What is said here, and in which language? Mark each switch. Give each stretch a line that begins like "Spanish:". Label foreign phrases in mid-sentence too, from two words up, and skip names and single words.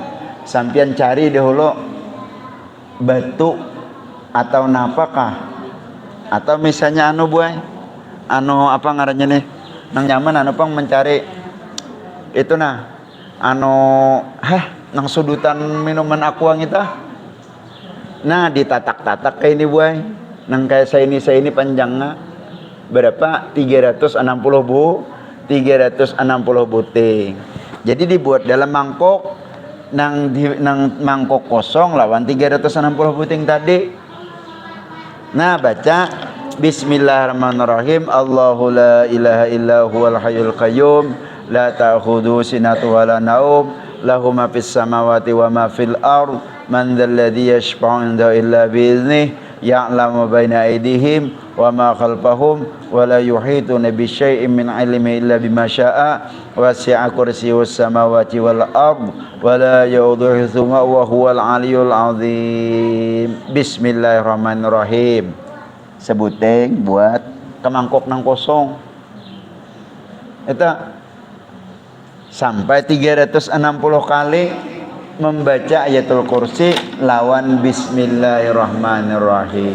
Banjar: Sampian cari dahulu batu atau napakah, atau misalnya anu buai, anu apa ngarannya nih, nang nyaman anu pang mencari itu nah, anu nang sudutan minuman aqua kita, nah ditatak-tatak kayak ini buai, nang kayak saya ini panjangnya berapa? 360 buting. Jadi dibuat dalam mangkok, nang mangkok kosong lawan 360 buting tadi. Nah baca Bismillahirrahmanirrahim.
Arabic: الله لا إله إلا هو الحي القيوم لا تأخذه سنة ولا نوم له ما في السماوات وما في الأرض من ذا الذي يشفع عنده إلا بإذنه يعلم بين أيديهم وما خلفهم ولا يحيطون بشيء من علمه إلا بما شاء وسع كرسيه السماوات والأرض ولا يؤوده حفظهما وهو العلي العظيم.
Banjar: Bismillahirrahmanirrahim. Sebuteng buat ke mangkok nang kosong eta sampai 360 kali membaca
Arabic: آية الكرسي
Banjar: lawan Bismillahirrahmanirrahim.